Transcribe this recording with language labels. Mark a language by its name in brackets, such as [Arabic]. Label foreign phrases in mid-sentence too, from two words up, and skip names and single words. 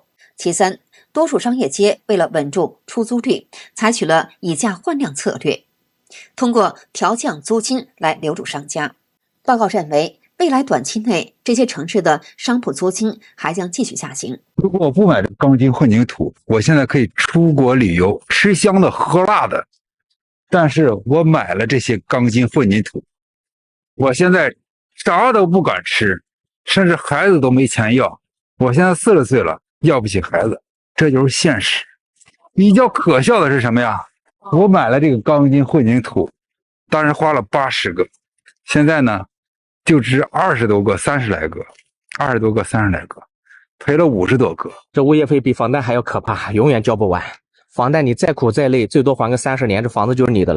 [Chinese] 其三，多數商業街為了穩住出租率，採取了以價換量策略，通過調降租金來留住商家。報告認為，未來短期內這些城市的商鋪租金還將繼續下行。如果我不買這鋼筋混凝土，我現在可以出國旅遊，吃香的喝辣的。但是我買了这些鋼筋混凝土，我現在啥都不敢吃，甚至孩子都沒錢要。我現在40歲了，要不起孩子，這就是現實。比較可笑的是什麼呀？我買了這個鋼筋混凝土，當時花了80個，現在呢就值20多個、30來個，20多個、30來個，賠了50多個。這物業費比房貸還要可怕，永遠交不完。房貸你再苦再累，最多還個30年，這房子就是你的了。